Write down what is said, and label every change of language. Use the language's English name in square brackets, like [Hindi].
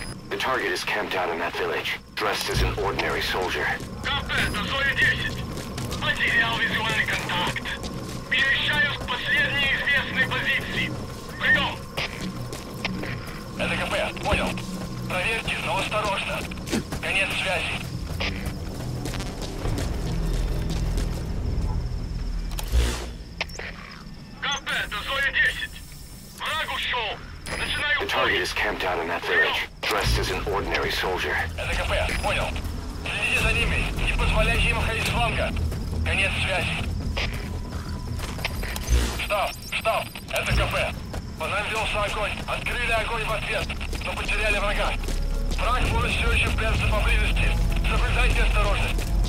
[English] The target is camped out in that village, dressed as an ordinary soldier. [Russian] КП, это Зоя-10. Потерял визуальный контакт. Перемещаюсь к последней известной позиции. Прием! Это КП, понял. Проверьте, но осторожно. Конец связи. КП, это Зоя-10. Враг ушел. Начинаю [English] The target is camped out in that village, dressed as an ordinary soldier. [Russian] Это КП, понял. Следите за ними, не позволяйте им ходить с фланга. Конец связи. Штаб, это КП. По нам велся огонь, открыли огонь в ответ, но потеряли врага. Враг может все еще прятаться поблизости. Соблюдайте осторожность.